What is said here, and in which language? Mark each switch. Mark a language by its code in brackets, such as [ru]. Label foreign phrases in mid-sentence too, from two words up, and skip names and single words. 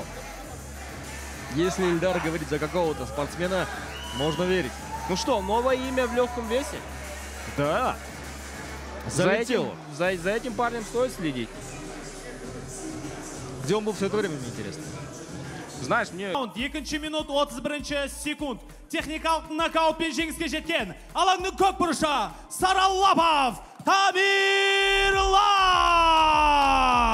[ru] Если Ильдар говорит за какого-то спортсмена, можно верить. Ну что, новое имя в легком весе? Да. За Залетело. этим парнем стоит следить. Где он был все это время, мне интересно. Знаешь, мне... [kk] Екінші минут 31 секунд. Техникалық нокаутпен жеңіске жеткен. Алаңның көк бұрышы Саралапов Тамерлан!